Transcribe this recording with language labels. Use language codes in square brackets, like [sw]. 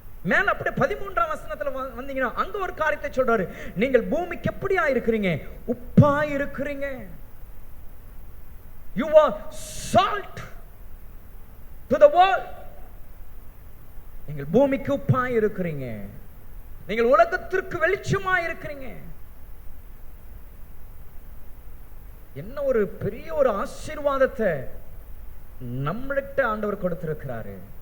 [ta] மேல அப்படியே 13ஆம் வசனத்துல வந்தீங்கன்னா அங்க ஒரு காரியத்தை சொல்றாரு. நீங்கள் பூமிக்கு எப்படியா இருக்கிறீங்க? உப்பா இருக்கிறீங்க. [en] You are salt to the world. [ta] நீங்கள் பூமிக்கு உப்பா இருக்கிறீங்க. நீங்கள் உலகத்திற்கு வெளிச்சமா இருக்கிறீங்க. என்ன ஒரு பெரிய ஒரு ஆசீர்வாதத்தை நம்மள்கிட்ட ஆண்டவர் கொடுத்திருக்கிறாரு.